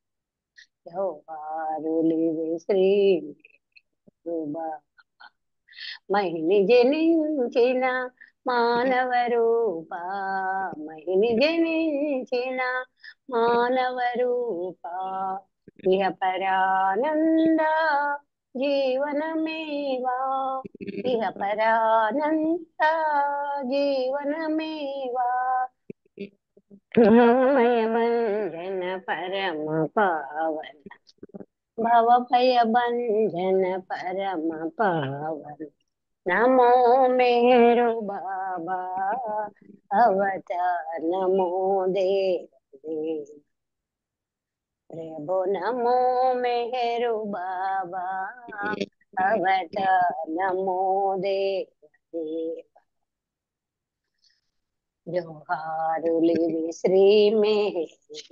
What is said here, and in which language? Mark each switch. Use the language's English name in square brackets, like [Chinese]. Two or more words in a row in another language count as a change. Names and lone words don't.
[Telugu] जोहारुले श्री मेहरु बाबा మహిని జనించిన మానవ రూప మహిని జనించిన మానవ రూప ఇహ పరానంద జీవనమేవా ఇహ పరానంద జీవనమేవా మయమంజన పరమ పావన భవ భయ బంధన పరమ పావన [Sanskrit] नमो मेहरु बाबा अवतार नमो देव प्रभु नमो मेहरु बाबा अवतार नमो देव जोहारुले श्री मेहरु